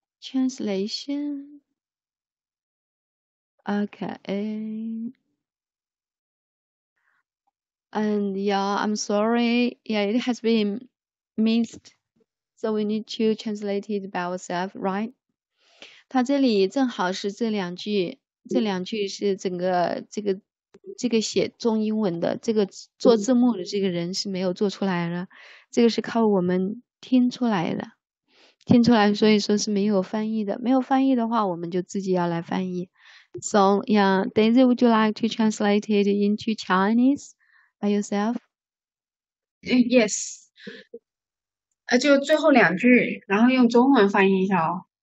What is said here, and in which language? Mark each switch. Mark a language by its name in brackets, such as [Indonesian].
[English] Translation. Okay. And yeah, I'm sorry. Yeah, it has been missed. So we need to translate it by ourselves, right? [Chinese] 它这里正好是这两句是整个这个写中英文的这个做字幕的这个人是没有做出来的，这个是靠我们听出来的，所以说是没有翻译的。没有翻译的话，我们就自己要来翻译。 [English] So yeah, Daisy, would you like to translate it into Chinese by yourself? Yes. [Chinese] 就最后两句，然后用中文翻译一下哦。